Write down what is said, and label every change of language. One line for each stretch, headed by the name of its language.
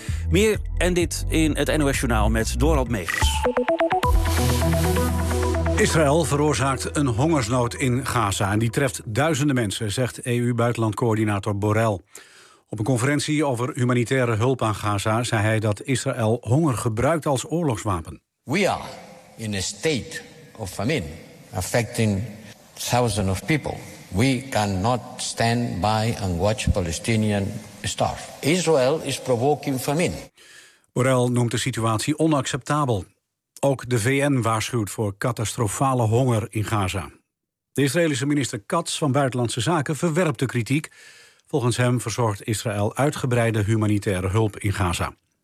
Dutch: Meer en dit in het NOS Journaal met Dorald Megens. Israël veroorzaakt een hongersnood in Gaza en die treft duizenden mensen, zegt EU-buitenlandcoördinator Borrell. Op een conferentie over humanitaire hulp aan Gaza zei hij dat Israël honger gebruikt als oorlogswapen.
English: We are in a state of famine affecting thousands of people. We cannot stand by and watch Palestinian starve. Israel is provoking famine.
Dutch: Borrell noemt de situatie onacceptabel. Ook de VN waarschuwt voor catastrofale honger in Gaza. De Israëlische minister Katz van Buitenlandse Zaken verwerpt de kritiek. Volgens hem verzorgt Israël uitgebreide humanitaire hulp in Gaza.